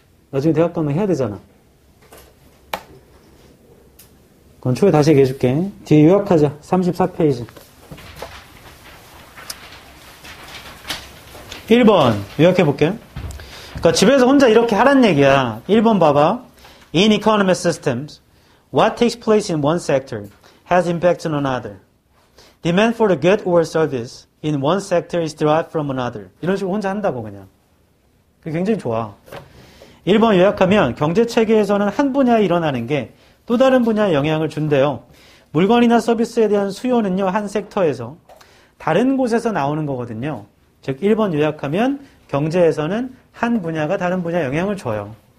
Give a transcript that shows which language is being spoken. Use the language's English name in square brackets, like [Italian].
[Korean] 나중에 대학 가면 해야 되잖아. 그건 초에 다시 얘기해 줄게. 뒤에 요약하자. 34페이지. 1번 요약해 볼게요. 그러니까 집에서 혼자 이렇게 하란 얘기야. 1번 봐봐. [English] In economic systems, what takes place in one sector has impact on another. Demand for the good or service in one sector is derived from another. [Korean] 이런 식으로 혼자 한다고 그냥. 그게 굉장히 좋아. 1번 요약하면 경제체계에서는 한 분야에 일어나는 게 또 다른 분야에 영향을 준대요. 물건이나 서비스에 대한 수요는요. 한 섹터에서 다른 곳에서 나오는 거거든요. 즉 1번 요약하면 경제에서는 한 분야가 다른 분야에 영향을 줘요.